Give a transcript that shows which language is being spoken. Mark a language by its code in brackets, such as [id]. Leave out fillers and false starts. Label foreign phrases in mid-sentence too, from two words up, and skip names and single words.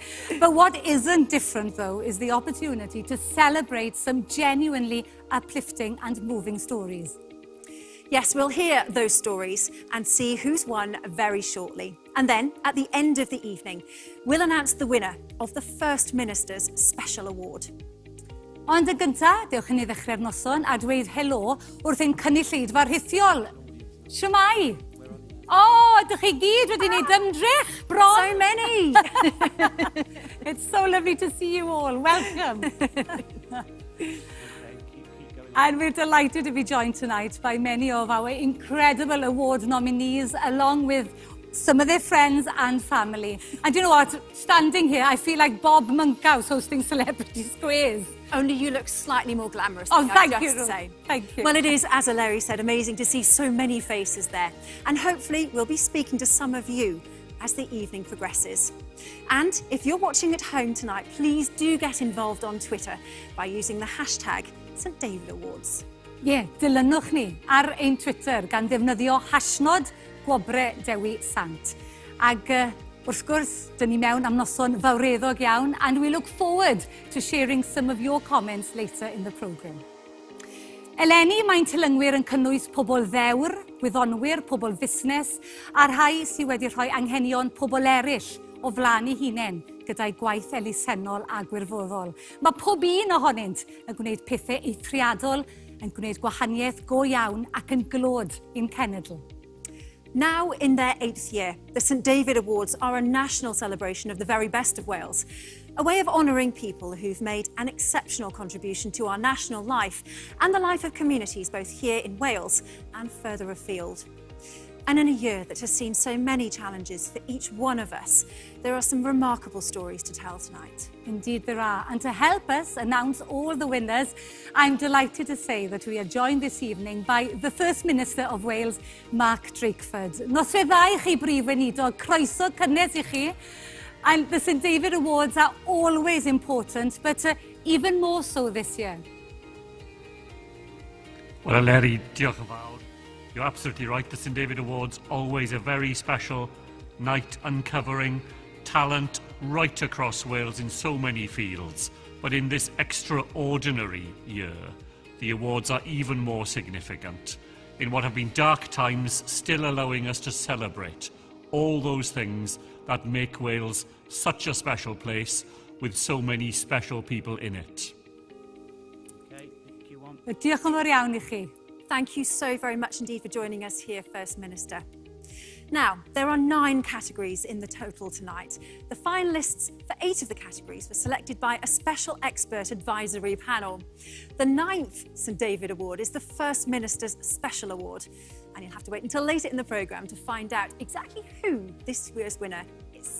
[en] But what isn't different, though, is the opportunity to celebrate some genuinely uplifting and moving stories. Yes, we'll hear those stories and see who's won very shortly. And then, at the end of the evening, we'll announce the winner of the First Minister's Special Award. [cy] Ond yn gyntaf, dewch i ni ddechrau'r noson a dweud helo wrth ein cynulleidfa rhithiol. Shwmai? Dych chi gyd wedi wneud ymdrech bron. [en] So many! It's so lovely to see you all. Welcome. And we're delighted to be joined tonight by many of our incredible award nominees, along with some of their friends and family. And you know what? Standing here, I feel like Bob Monkhouse hosting Celebrity Squares. Only you look slightly more glamorous. Thank you. Thank you. Well, it is, as Larry said, amazing to see so many faces there. And hopefully we'll be speaking to some of you as the evening progresses. And if you're watching at home tonight, please do get involved on Twitter by using the hashtag St David Awards. [cy] Dilynwch ni ar ein Twitter gan ddefnyddio hashnod Gwobre Dewi Sant. Ag wrth gwrs, dyn ni mewn am noson fawreddog iawn, [en] and we look forward to sharing some of your comments later in the programme. [cy] Eleni, mae'n tylyngwyr yn cynnwys pobl ddewr, gwyddonwyr, pobl fusnes, a rhai sydd wedi rhoi anghenion pobl eraill o flaen eu hunain gyda'i gwaith elusennol a gwirfoddol. Mae pob un ohonynt yn gwneud pethau eithriadol, yn gwneud gwahaniaeth go iawn ac yn glod i'n cenedl. [en] Now, in their 8th year, the St David Awards are a national celebration of the very best of Wales, a way of honouring people who've made an exceptional contribution to our national life and the life of communities both here in Wales and further afield. And in a year that has seen so many challenges for each one of us, there are some remarkable stories to tell tonight. Indeed there are. And to help us announce all the winners, I'm delighted to say that we are joined this evening by the First Minister of Wales, Mark Drakeford. [cy] Noswaith dda I chi brif weinidog, croeso cynnes I chi. [en] And the St David Awards are always important, but even more so this year. Well, Larry, [cy] diolch yn fawr. [en] You're absolutely right. The St David Awards, always a very special night uncovering talent right across Wales in so many fields. But in this extraordinary year, the awards are even more significant. In what have been dark times, still allowing us to celebrate all those things that make Wales such a special place with so many special people in it. Okay, thank you. [cy] Diolch yn fawr iawn I chi. [en] Thank you so very much indeed for joining us here, First Minister. Now, there are 9 categories in the total tonight. The finalists for 8 of the categories were selected by a special expert advisory panel. The 9th St David Award is the First Minister's Special Award, and you'll have to wait until later in the programme to find out exactly who this year's winner is.